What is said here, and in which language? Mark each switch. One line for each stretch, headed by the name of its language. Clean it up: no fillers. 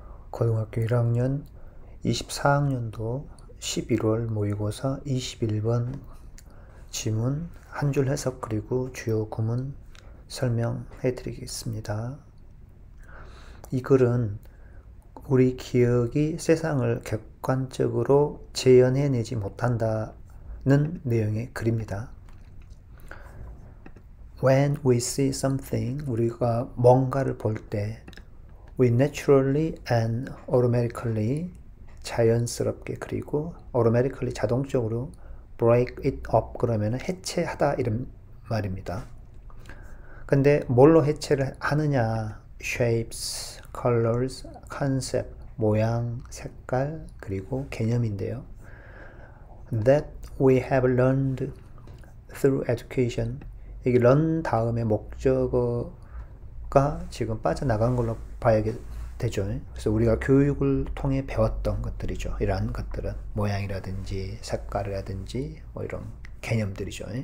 Korean: 고등학교 1학년 24학년도 11월 모의고사 21번 지문 한 줄 해석 그리고 주요 구문 설명해 드리겠습니다. 이 글은 우리 기억이 세상을 객관적으로 재현해내지 못한다는 내용의 글입니다.
English: When we see something,
Korean: 우리가 뭔가를 볼 때
English: we naturally and automatically
Korean: 자연스럽게 그리고 automatically 자동적으로
English: break it up
Korean: 그러면 해체하다 이런 말입니다. 근데 뭘로 해체를 하느냐?
English: shapes, colors, concept,
Korean: 모양, 색깔 그리고 개념인데요.
English: That we have learned through education.
Korean: 이게 learn 다음에 목적어가 지금 빠져나간 걸로 봐야 되죠. 그래서 우리가 교육을 통해 배웠던 것들이죠. 이러한 것들은 모양이라든지 색깔이라든지 뭐 이런 개념들이죠.